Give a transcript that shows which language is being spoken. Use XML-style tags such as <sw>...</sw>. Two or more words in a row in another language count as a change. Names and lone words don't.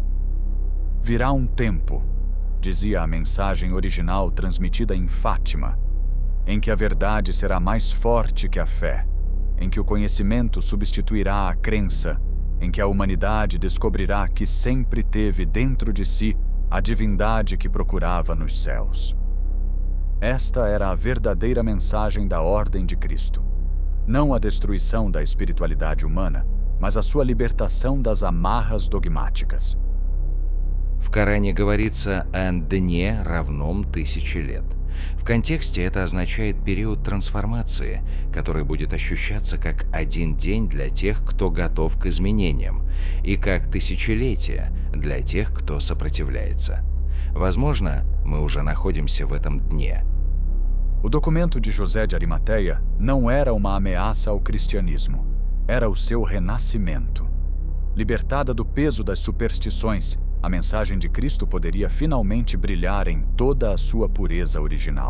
<pt>Virá um tempo, dizia a mensagem original transmitida em Fátima, em que a verdade será mais forte que a fé, em que o conhecimento substituirá a crença, em que a humanidade descobrirá que sempre teve dentro de si a divindade que procurava nos céus. Esta era a verdadeira mensagem da ordem de Cristo. Não a destruição da espiritualidade humana, mas a sua libertação das amarras dogmáticas.</pt> <ru>В Коране говорится о дне, равном 1000 лет. В контексте это означает период трансформации, который будет ощущаться как один день для тех, кто готов к изменениям, и как тысячелетие для тех, кто сопротивляется. Возможно, мы уже находимся в этом дне.</ru> <pt>O documento de José de Arimateia não era uma ameaça ao cristianismo, era o seu renascimento. Libertada do peso das superstições, a mensagem de Cristo poderia finalmente brilhar em toda a sua pureza original.</pt>